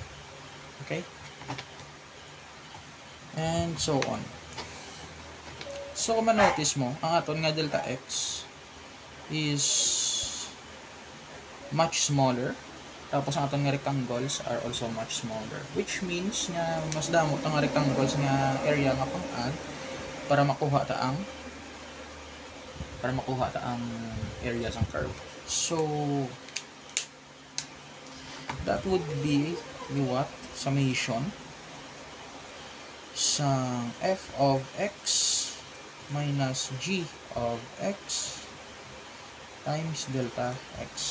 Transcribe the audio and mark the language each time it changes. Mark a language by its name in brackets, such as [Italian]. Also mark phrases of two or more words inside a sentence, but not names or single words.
[English] Okay. And so on. [Hiligaynon] So kung ma-notice mo, ang aton nga delta x [English] is much smaller. [Hiligaynon] Tapos ang aton nga rectangles [English] are also much smaller. Which means [Hiligaynon] nga mas damo ang rectangles nga area nga pang-add para makuha ta ang area sang curve. [English] So that would be the what? Summation sa f of x minus g of x times delta x.